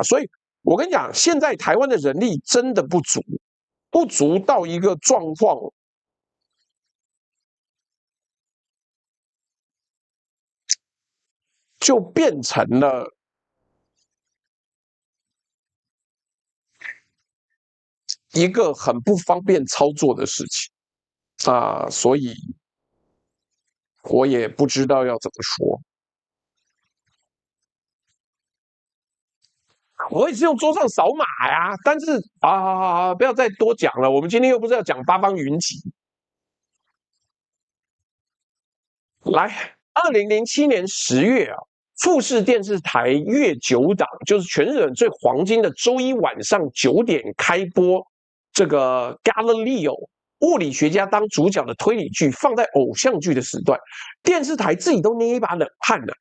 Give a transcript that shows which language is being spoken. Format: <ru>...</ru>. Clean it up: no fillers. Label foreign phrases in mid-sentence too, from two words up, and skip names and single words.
<zh>所以我跟你講，現在台灣的人力真的不足到一個狀況，就變成了一個很不方便操作的事情啊，所以我也不知道要怎麼说。我也是用桌上掃碼呀，但是不要再多講了。我們今天又不是要講八方雲集。來，2007年10月啊，富士電視台月9檔，就是全日本最黃金的周一晚上9點開播。這個 Galileo 物理學家當主角的推理劇，放在偶像劇的時段，電視台自己都捏一把冷汗了。</zh>